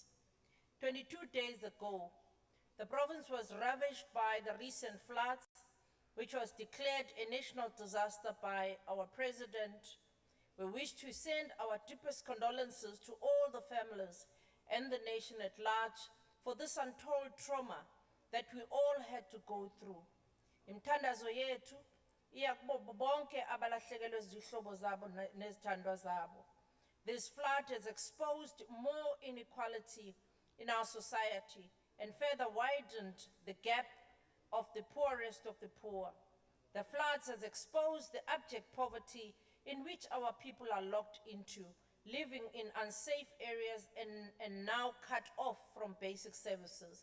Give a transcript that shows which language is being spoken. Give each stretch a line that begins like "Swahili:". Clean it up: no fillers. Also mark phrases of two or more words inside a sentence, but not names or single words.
English: 22 days ago, the province was ravaged by the recent floods, which was declared a national disaster by our president. We wish to send our deepest condolences to all the families and the nation at large for this untold trauma that we all had to go through.
Zulu: Imthandazo yethu iya kubo bonke abalahlekelwe izihlobo zabo nezithandwa zabo.
English: This flood has exposed more inequality in our society and further widened the gap of the poorest of the poor. The floods has exposed the abject poverty in which our people are locked into, living in unsafe areas and now cut off from basic services.